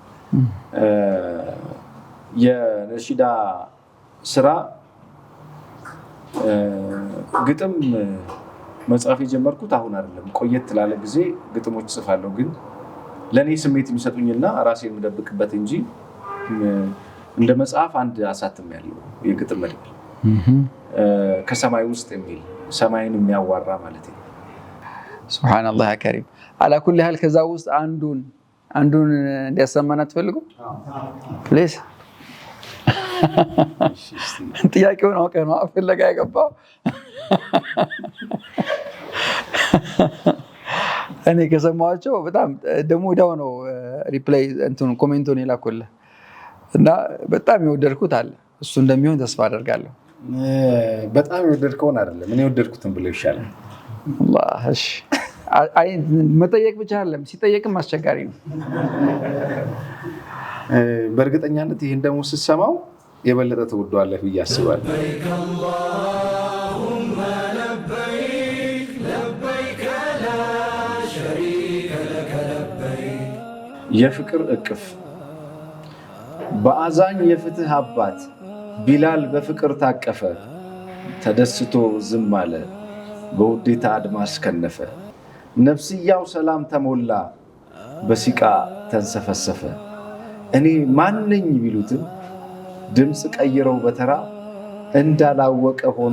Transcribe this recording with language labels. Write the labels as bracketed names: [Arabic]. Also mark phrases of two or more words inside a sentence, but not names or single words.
[Amharic] የነሽዳ ስራ ግጥም መጻፍ የጀመርኩት አሁን አይደለም ቆየት ላለ ጊዜ ግጥሞች ጽፋለሁ ግን ለኔ ስሜት የሚሰጡኝና ራሴን የምደብቅበት እንጂ እንደ መጽሐፍ አንድ አሳትም ያለው የግጥም መድብል ከሰማይ ውስጥ የሚል ሰማይን የሚያዋራ ማለት ነው [Arabic] سبحان الله يا كريم على كل حال [Amharic] ከዛ ውስጥ አንዱን እንዲያሰማና ትፈልጉ ፕሊዝ ጥያቄውን አውቀህ ነው አፍለጋ ያገባው እኔ ከሰማኋቸው በጣም ደሞ ዳው ነው ሪፕላይ እንትን ኮሜንቱን ይላኩልህ እና በጣም የወደድኩት አለ እሱ እንደሚሆን ተስፋ አደርጋለሁ በጣም የወደድከውን አይደለም እኔ የወደድኩትን ብለው ይሻላል አላህ እሺ አይ መጠየቅ ብቻ አይደለም ሲጠየቅም አስቸጋሪ ነው በእርግጠኛነት ይሄን ደግሞ ስትሰማው የበለጠ ተወዷለህ ብዬ አስባለሁ [Arabic] اللهم لبيك لبيك لا شريك لك لبيك [Amharic] የፍቅር እቅፍ በአዛኝ የፍትህ አባት ቢላል በፍቅር ታቀፈ ተደስቶ ዝም አለ በውዴታ አድማስ ከነፈ ነፍስያው ሰላም ተሞላ በሲቃ ተንሰፈሰፈ እኔ ማንነኝ ቢሉትም ድምጽ ቀይረው በተራ እንዳላወቀ ሆኖ